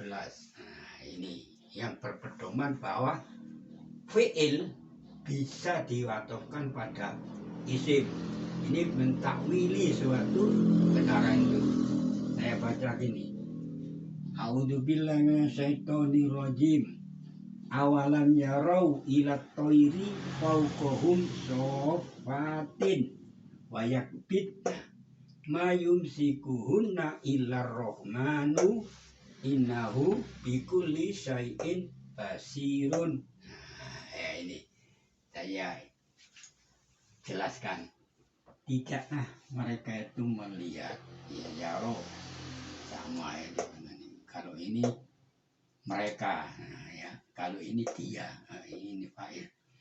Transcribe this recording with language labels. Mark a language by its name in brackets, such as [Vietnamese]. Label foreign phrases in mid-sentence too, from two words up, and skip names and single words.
[Indonesian] Nah, ini yang berpedoman bahwa fi'il bisa diwatofkan pada isim. Ini mentakwili suatu kebenaran itu. Saya baca gini. [Arabic] أعوذ بالله من الشيطان الرجيم. أولم يروا إلى الطير فوقهم صافات ويقبضن ما يمسكهن إلا الرحمن إنه بكل شيء بصير. [Indonesian] Ya, ini saya jelaskan. Tidaklah mereka itu melihat, ya, yaro sama itu. Kalau ini mereka, nah, ya, kalau ini dia, nah, ini fa'il.